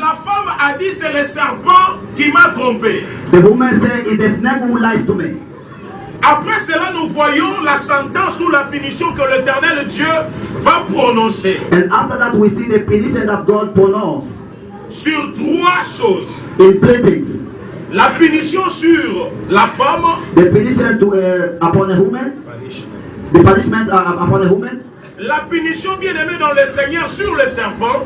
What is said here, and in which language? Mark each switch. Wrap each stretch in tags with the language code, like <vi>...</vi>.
<fr>la femme a dit c'est le serpent qui m'a trompé.</fr> <en>the woman said, "It's the snake who lies to me."</en> <fr>Après cela, nous voyons la sentence ou la punition que l'Éternel Dieu va prononcer</fr> <en>And after that, we see the petition that God pronounced</en> <fr>sur trois choses.</fr> <en>in three things.</en> <fr>La punition sur la femme,</fr> <en>The petition to upon a woman, the punishment upon a woman,</en> <fr>la punition bien-aimée dans le Seigneur sur le serpent,</fr>